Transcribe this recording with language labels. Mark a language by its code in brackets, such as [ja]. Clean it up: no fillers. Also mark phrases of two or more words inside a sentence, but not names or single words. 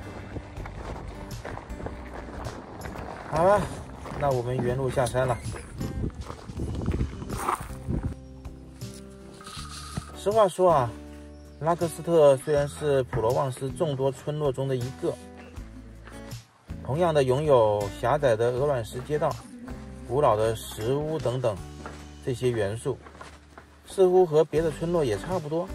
[zh] 好了，那我們原路下山了。實話說啊，拉克斯特雖然是普羅旺斯眾多村落中的一個，同樣的擁有狹窄的鵝卵石街道、古老的石屋等等這些元素，似乎和別的村落也差不多。